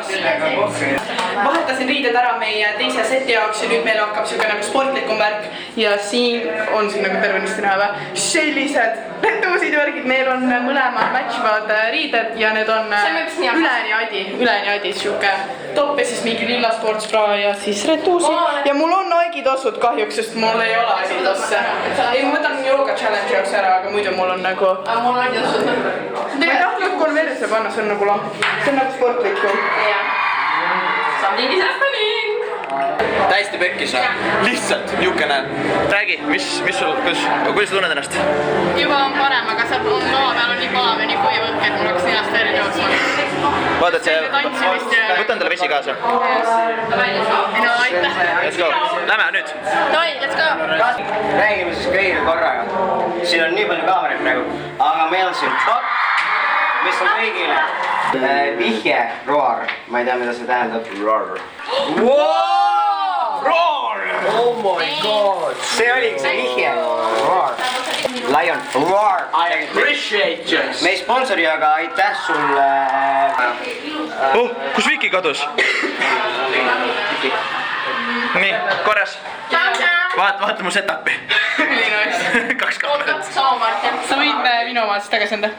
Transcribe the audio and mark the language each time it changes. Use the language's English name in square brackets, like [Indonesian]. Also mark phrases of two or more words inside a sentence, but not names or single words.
[Estonian] Vahetasin riided ära meie teise seti jaoks ja nüüd meil hakkab siuke nagu sportlikum värk ja siin on siin nagu tervenisti näha või sellised retuusid värgid, meil on mõlemad matchivad riided ja need on üleni adi siuke top ja siis mingi lilla sportsbra ja siis retuusid ja mul on Nike-tossud kahjuks, sest mul ei ole Adidasse. Ei, ma võtan jooga challenge jaoks ära, aga muidu mul on nagu... Mul on Adidasse. Ma ei tahtnud konverse panna, see on nagu lamp. See on nagu sportlikum. [English] Something is happening! [Estonian] Täiesti pekkis on. Lihtsalt, niukene. Räägi, mis sul, kuidas sa tunned ennast? Juba on parem, aga see on lava peal on nii palav ja nii kuiv õhk, et mul hakkas ninast veelid jooksma. Vaatad see... Võtan talle vesi kaasa. No, aitäh. [English] Let's go. [Estonian] Lähme nüüd. Toi, [English] let's go! [Estonian] Räägime siis kõigile korraga. Siin on nii palju kaameraid praegu, aga meil on siin top, mis on kõigile. Vihje, roar. Ma ei tea, mida see tähendab. Roar. Roar! [English] Oh my god! [Estonian] See oligi see vihje. Roar. [English] Lion. Roar. I appreciate you. [Estonian] Me ei sponsori, aga aitäh sulle. Oh, kus Viki kadus? Nii, korras. Vaata mu setupi. Ülinais. 2 kaamerat. Sama Martin. Sa võid minu omad siis tagasi anda.